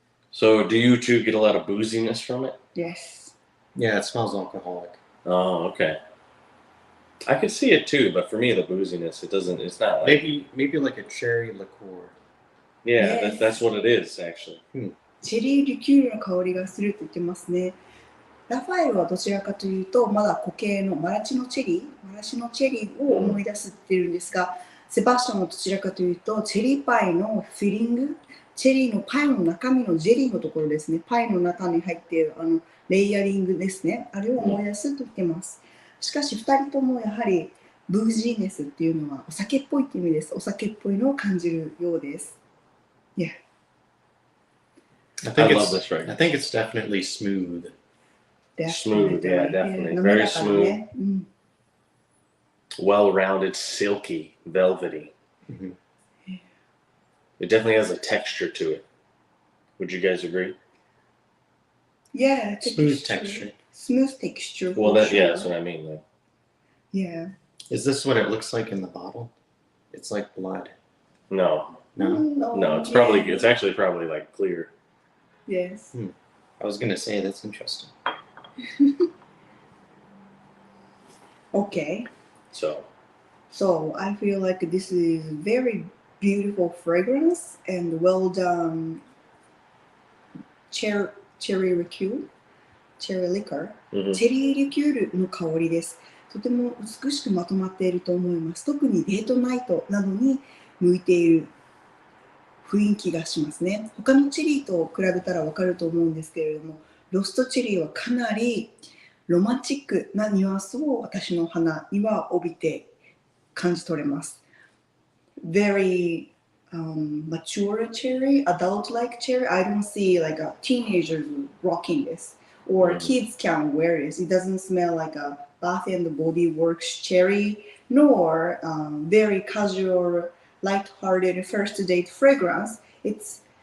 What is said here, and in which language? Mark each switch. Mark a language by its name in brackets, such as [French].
[English] So do you two get a lot of booziness from it? Yes. Yeah, it smells alcoholic. Oh, okay. I could see it too, but for me the booziness, it's not like maybe like a cherry liqueur. Yeah, Yes. that's what it is actually. [Japanese] チェリーリキュールの香りがすると言ってますね。ラファエルはどちらかというとまだ固形のマラシのチェリーを思い出すって言うんですが、セバスチャンはどちらかというとチェリーパイのフィリング、チェリーのパイの中身のジェリーのところですね。パイの中に入っているレイヤリングですね。あれを思い出すと言ってます。しかし2人ともやはりブージーネスっていうのはお酒っぽいって意味です。お酒っぽいのを感じるようです。 [English] Yeah. I love this fragrance. I think it's definitely smooth. Smooth, yeah, definitely. Very smooth. Well-rounded, silky, velvety. Mm-hmm. It definitely has a texture to it. Would you guys agree? Yeah, Smooth texture. Smooth texture. Well, that's what I mean. Like, Yeah. Is this what it looks like in the bottle? It's like blood. no, No. it's actually probably like clear. Yes. I was gonna say that's interesting. Okay. So I feel like this is very beautiful fragrance and well done cherry liqueur. [Japanese] チェリーリキュールの香りです。とても美しくまとまっていると思います。特にデートナイトなどに向いている雰囲気がしますね。他のチェリーと比べたらわかると思うんですけれども、ロストチェリーはかなりロマンチックなニュアンスを私の鼻には帯びて感じ取れます。 [English] Very mature cherry, adult-like cherry. I don't see like a teenager rocking this, or kids can wear this. It doesn't smell like a Bath and Body Works cherry, nor very casual, light-hearted first date fragrance. It's